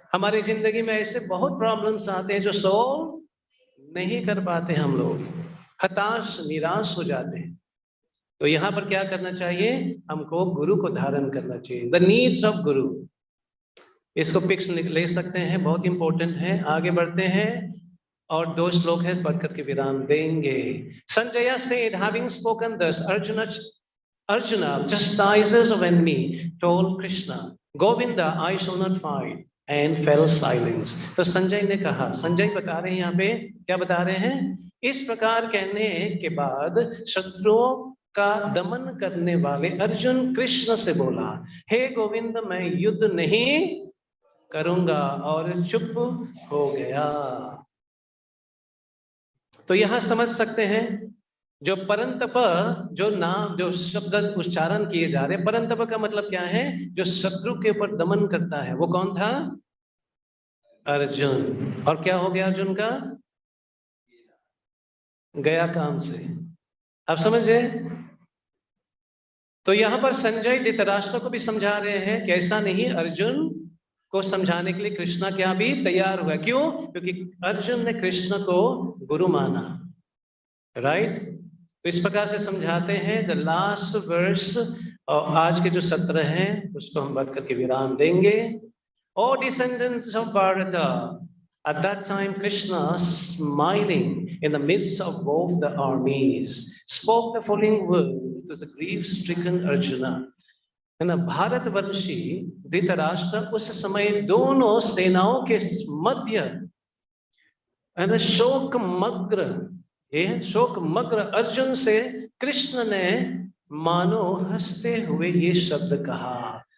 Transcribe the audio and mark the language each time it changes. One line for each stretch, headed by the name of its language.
Hindi: हमारी जिंदगी में ऐसे बहुत प्रॉब्लम्स आते हैं जो सोल्व नहीं कर पाते, हम लोग हताश निराश हो जाते हैं। तो यहाँ पर क्या करना चाहिए? हमको गुरु को धारण करना चाहिए।
English: the needs of guru,
Hindi: इसको पिक्स ले सकते हैं, बहुत इंपॉर्टेंट है। आगे बढ़ते हैं और 2 श्लोक है, पढ़ करके विराम देंगे।
English: Sanjay said, having spoken thus, Arjuna chastises of enemy told Krishna, Govinda, I shall not fight, and fell silence.
Hindi: तो संजय ने कहा, संजय बता रहे हैं यहाँ पे, क्या बता रहे हैं? इस प्रकार कहने के बाद शत्रुओं का दमन करने वाले अर्जुन कृष्ण से बोला, हे गोविंद, मैं युद्ध नहीं करूंगा, और चुप हो गया। तो यहां समझ सकते हैं जो परंतप, जो नाम, जो शब्द उच्चारण किए जा रहे, परंतप का मतलब क्या है? जो शत्रु के ऊपर दमन करता है। वो कौन था? अर्जुन। और क्या हो गया अर्जुन का? गया काम से। आप समझे? तो यहां पर संजय धृतराष्ट्र को भी समझा रहे हैं कि ऐसा नहीं। अर्जुन को समझाने के लिए कृष्णा क्या भी तैयार हुआ। क्यों? क्योंकि अर्जुन ने कृष्ण को गुरु माना, राइट? तो इस प्रकार से समझाते हैं।
English: the last verse
Hindi: और आज के जो सत्र हैं उसको हम बढ़ करके विराम देंगे।
English: O descendants of Bharata, at that time Krishna, smiling in the midst of both the armies, spoke the following word to the grief-stricken Arjuna.
Hindi: है ना? भारतवर्षी धृतराष्ट्र उस समय दोनों सेनाओं के मध्य, है ना, शोकमग्न अर्जुन से कृष्ण ने मानो हंसते हुए ये शब्द कहा।